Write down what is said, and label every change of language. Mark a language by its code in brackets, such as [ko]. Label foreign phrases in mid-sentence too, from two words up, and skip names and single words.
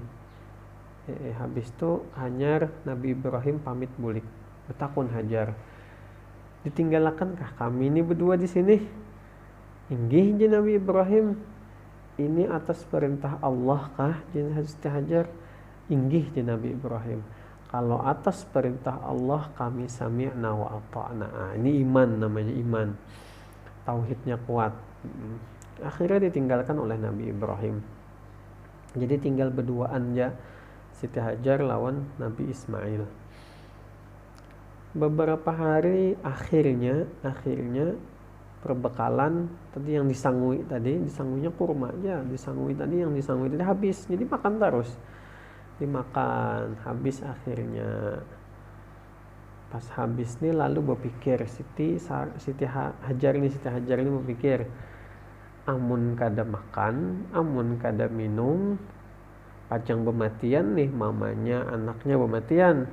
[bjn] Habis itu hanyar Nabi Ibrahim pamit bulik, betakun Hajar, ditinggalakan kah kami ini berdua di sini? Inggih je Nabi Ibrahim, ini atas perintah Allah kah je Siti Hajar? Inggih je Nabi Ibrahim, kalau atas perintah Allah kami [ar] sami'na wa ata'na. [id] Ini iman, namanya iman, tauhidnya kuat. Akhirnya ditinggalkan oleh Nabi Ibrahim, jadi tinggal berduaan ya Siti Hajar lawan Nabi Ismail. Beberapa hari akhirnya perbekalan tadi yang disanguinya kurma aja, disangui tadi habis, jadi makan terus, dimakan habis. [bjn] Akhirnya pas habis nih lalu berpikir Siti Hajar ini berpikir, amun kada makan, amun kada minum, pajang bematian nih mamanya, anaknya bematian.